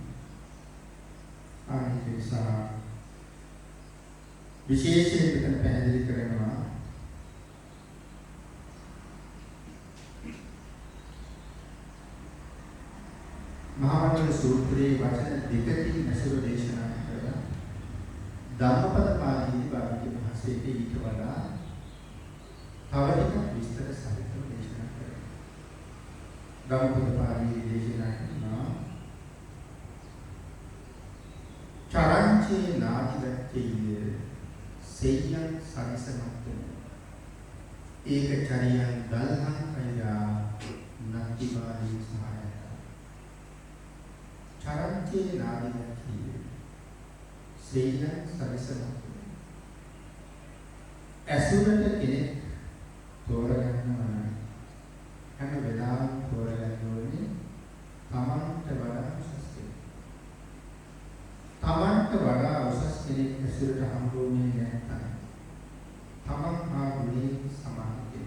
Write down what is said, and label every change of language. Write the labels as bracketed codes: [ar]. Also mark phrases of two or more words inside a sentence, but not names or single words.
[si] ආනිත් නිසා විශේෂයෙන් මෙතන පැහැදිලි කරනවා මහා මංගල සූත්‍රයේ වචන දෙකකින් ඇසුර දේශනා කරලා ධම්මපද පාළියේ භාග්‍යවතුන් වහන්සේට ඊට වඩා තව ටිකක් විස්තර සහිතව දේශනා කරනවා. ධම්මපද පාළියේ දේශනා කරනවා [pi] චරංචේ නාතිවච්චේ සෙය්‍යං සරිසමත්තේ ඒක චරියං දල්හං කයා නක්තිවාදී සහායක චරංචේ නාතිවච්චේ සෙය්‍යං සරිසමත්තේ [si] ඇසුරට කෙනෙක් තෝරගන්නවා හැම වෙලාවෙම තෝරගන්න ඕනේ තමන්ට වඩා උසස් කෙනෙක්. තමන්ට වඩා උසස් කෙනෙක් ඇසුරට හම්බුනේ නැත්නම් තමන් හා ගුණේ සමාන කෙනෙක්.